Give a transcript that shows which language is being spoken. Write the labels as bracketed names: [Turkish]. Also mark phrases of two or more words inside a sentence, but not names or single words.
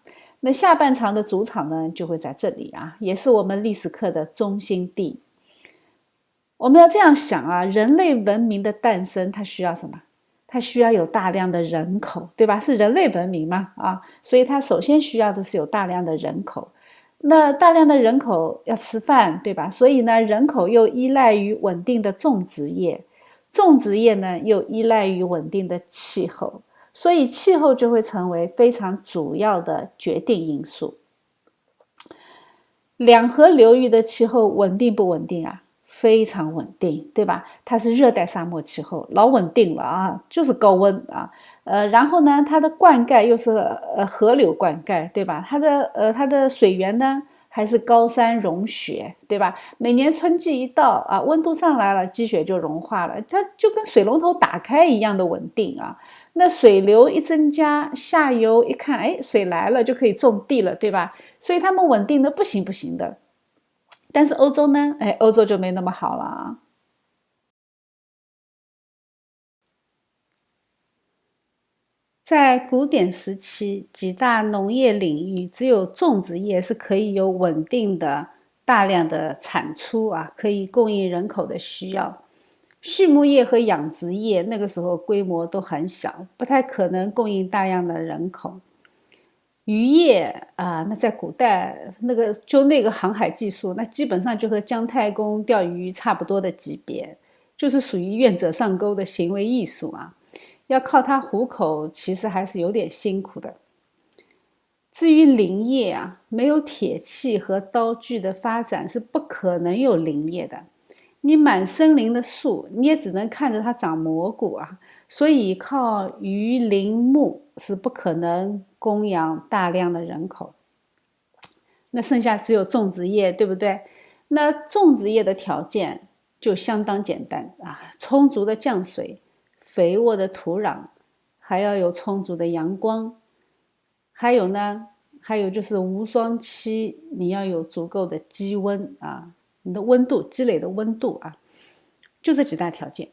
[Chinese] 那下半場的主場呢，就會在這裡啊，也是我們歷史課的中心地。我們要這樣想啊，人類文明的誕生，它需要什麼？它需要有大量的人口，對吧？是人類文明嘛，啊，所以它首先需要的是有大量的人口。那大量的人口要吃飯，對吧？所以呢，人口又依賴於穩定的種植業，種植業呢又依賴於穩定的氣候。所以氣候就會成為非常主要的決定因素。兩河流域的氣候穩定不穩定啊？非常穩定，对吧？它是熱帶沙漠气候，老穩定了啊，就是高溫啊。然後呢，它的灌溉又是河流灌溉，对吧？它的水源呢還是高山融雪，对吧？每年春季一到啊，溫度上來了，積雪就融化了，它就跟水龍頭打開一樣的穩定啊。那水流一增加，下游一看，水來了就可以種地了，對吧？所以他們穩定的不行不行的。但是歐洲呢？歐洲就沒那麼好了啊。在古典時期，幾大農業領域只有種植業是可以有穩定的大量的產出啊，可以供應人口的需要。畜牧業和養殖業那個時候規模都很小，不太可能供應大量的人口。漁業啊，那在古代那個航海技術，那基本上就和姜太公釣魚差不多的級別，就是屬於願者上鈎的行為藝術啊。要靠它糊口，其實還是有點辛苦的。至於林業啊，沒有鐵器和刀具的發展是不可能有林業的。你滿森林的樹，你也只能看着它長蘑菇啊。所以靠魚林牧是不可能供養大量的人口。那剩下只有種植業，對不對？那種植業的條件就相當簡單啊，充足的降水，肥沃的土壤，還要有充足的陽光。還有就是無霜期，你要有足夠的積溫啊，你的溫度積累的溫度啊，就這幾大條件。